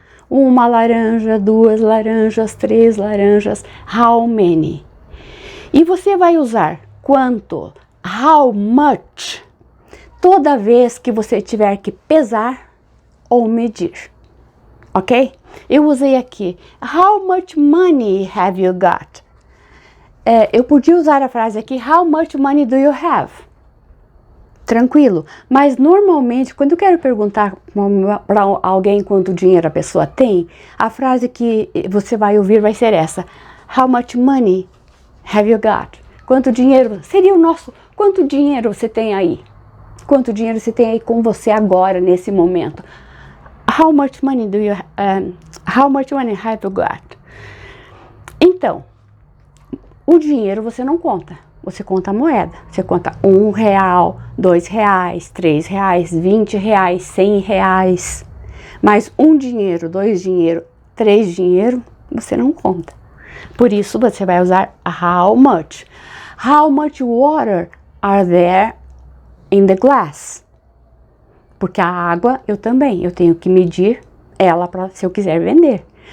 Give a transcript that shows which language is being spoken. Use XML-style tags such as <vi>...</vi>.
<pt>Uma laranja, duas laranjas, três laranjas,</pt> <en>how many.</en> <pt>E você vai usar quanto,</pt> <en>how much,</en> <pt>toda vez que você tiver que pesar ou medir, ok? Eu usei aqui,</pt> <en>how much money have you got?</en> <pt>Eu podia usar a frase aqui,</pt> <en>how much money do you have?</en> <pt>Tranquilo, mas normalmente quando eu quero perguntar para alguém quanto dinheiro a pessoa tem, a frase que você vai ouvir vai ser essa,</pt> <en>how much money have you got?</en> <pt>Quanto dinheiro, seria o nosso, quanto dinheiro você tem aí? Quanto dinheiro você tem aí com você agora, nesse momento?</pt> <en>How much money how much money have you got?</en> <pt>Então, o dinheiro você não conta, você conta a moeda. Você conta R$1, R$2, R$3, R$20, R$100. Mas um dinheiro, dois dinheiro, três dinheiro, você não conta. Por isso você vai usar</pt> <en>how much. How much water are there in the glass?</en> <pt>Porque a água eu tenho que medir ela para se eu quiser vender.</pt>